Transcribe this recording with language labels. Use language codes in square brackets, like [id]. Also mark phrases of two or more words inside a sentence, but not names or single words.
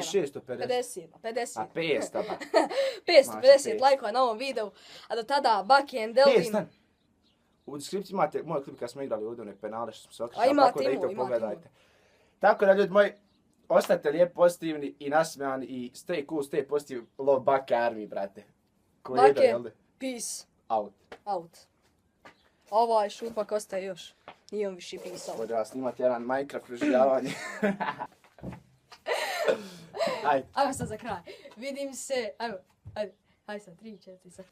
[bs] 650. 50. A 500 pa. 550 lajkova na ovom videu. A do tada, Baki and Eldin. Stan. U deskripciji imate moj klip kad smo igrali ovdje one penale što smo se A okrećali, imate tako da i to imate pogledajte. Tako da ljudi moji, ostajte lijep, pozitivni i nasmijani i [en] stay cool, stay positive, love Bake Army, [bs] brate. Ko je Bake, jel da? [en] peace Out. [bs] Ovaj šupak ostaje još. Nije on više pisao. Ovdje vas snimati jedan Minecraft preživljavanje. Ajde. Ajmo sad za kraj. Vidim se. Ajde sad 3, 4 sad.